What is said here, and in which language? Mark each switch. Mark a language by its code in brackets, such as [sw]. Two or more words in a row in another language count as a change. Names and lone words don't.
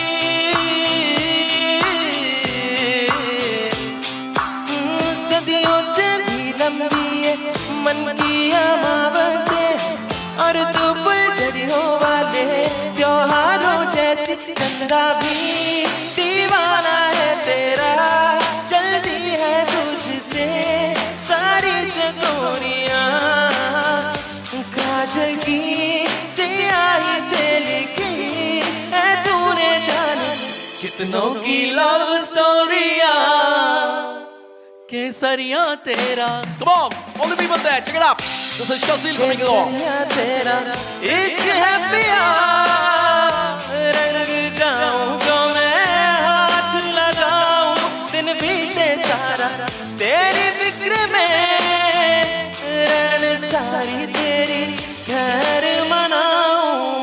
[hi] सदियों से भी लंबी है मन की अमावस्या और तू फुलझड़ियों वाले त्योहारों जैसी चंदा भी दीवाना है तेरा चलती है तुझसे सारी चकोरियां काजल की स्याही से लिखी है तूने जाने कितनों की [en] love stories [hi] केसरिया तेरा [en] Come on, all the people there, check it up. This is Shazil from Mangalore. [hi] तेरा इश्क है पिया रंग जाऊं जो मैं हाथ लगाऊं दिन बीते सारा तेरी फिक्र में रैन सारी तेरी खैर मनाऊं